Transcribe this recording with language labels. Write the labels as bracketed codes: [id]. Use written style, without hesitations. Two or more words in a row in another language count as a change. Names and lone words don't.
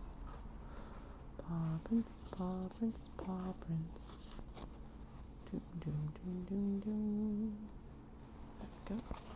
[en] Paw prints, paw prints, paw prints. Doom, doom, doom, doom, doom. There we go.